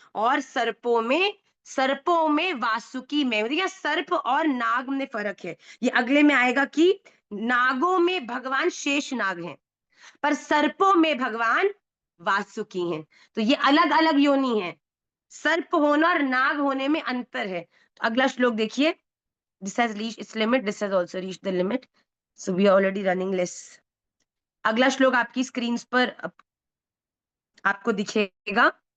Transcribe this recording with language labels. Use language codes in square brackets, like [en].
[hi] और सर्पों में वासुकी मैं हूं। देखिए, सर्प और नाग में फर्क है, ये अगले में आएगा कि नागों में भगवान शेष नाग हैं, पर सर्पों में भगवान वासुकी हैं। तो ये अलग अलग योनि है, सर्प होना और नाग होने में अंतर है। तो अगला श्लोक देखिए, [en] this has reached its limit, this has also reached the limit, so we are already running less. [hi] अगला श्लोक आपकी स्क्रीन पर आपको दिखेगा।